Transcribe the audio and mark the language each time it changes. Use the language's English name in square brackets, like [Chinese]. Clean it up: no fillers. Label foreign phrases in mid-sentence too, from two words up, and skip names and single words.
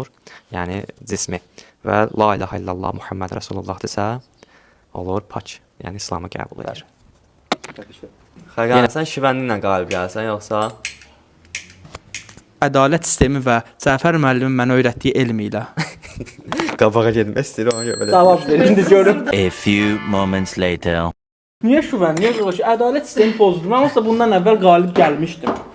[Azerbaijani] Yəni cismi və [Arabic] لا إله إلا الله محمد رسول الله [Azerbaijani] desə olur pak. Yəni İslamı qəbul edir. Xəqan, sən şivənli ilə qalib gəlsən yoxsa? Ədalət sistemi və Cəfər müəllimin mənə öyrətdiyi elm ilə. Qabağa getmək istəyir ona görə belə. Cavab verin də görüm. [English] A few moments later. [Azerbaijani] Niyə şübhən? Niyə qılış? Ədalət sistemi pozuldu. Mən olsa bundan əvvəl qalib gəlmişdim.